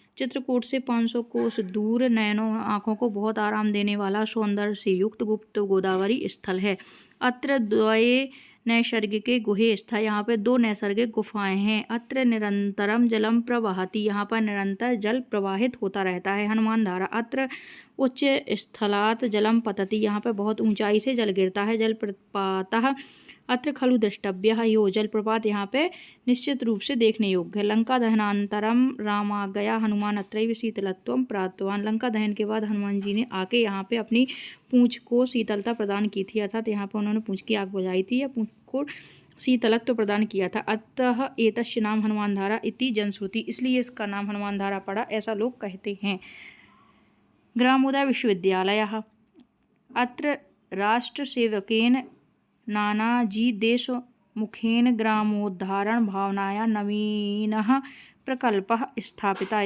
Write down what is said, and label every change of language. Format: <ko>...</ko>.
<hi>चित्रकूट से 500 कोस दूर नयनों आँखों को बहुत आराम देने वाला सौंदर्य से युक्त गुप्त गोदावरी स्थल है।</hi> <sa>अत्र द्वये नैसर्गिके गुहे स्था।</sa> <hi>यहाँ पे 2 नैसर्गिक गुफाएं हैं।</hi> <sa>अत्र निरंतरम जलम प्रवहति।</sa> <hi>यहाँ पर निरंतर जल प्रवाहित होता रहता है। हनुमान धारा।</hi> <sa>अत्र उच्च स्थलात् जलम पतति।</sa> <hi>यहाँ पर बहुत ऊंचाई से जल गिरता है।</hi> <sa>जलप्रपातः अत्र खलु द्रष्टव्यः यो।</sa> <hi>जलप्रपात यहाँ पे निश्चित रूप से देखने योग्य है।</hi> <sa>लंका दहनानंतरम रामाज्ञया हनुमान अत्रैव शीतलत्वं प्राप्तवान।</sa> <hi>लंका दहन के बाद हनुमान जी ने आके यहाँ पे अपनी पूंछ को शीतलता प्रदान की थी, अर्थात यहाँ पर उन्होंने पूंछ की आग बुझाई थी या पूंछ को शीतलत्व प्रदान किया था।</hi> <sa>अतः एतस्य नाम हनुमान धारा इति जनश्रुति।</sa> <hi>इसलिए इसका नाम हनुमान धारा पड़ा, ऐसा लोग कहते हैं। ग्रामोदय विश्वविद्यालयः।</hi> <sa>अत्र राष्ट्रसेवकेन नानाजी देशमुखेन ग्रामोद्धारण भावनाया नवीनः प्रकल्पः स्थापिता।</sa>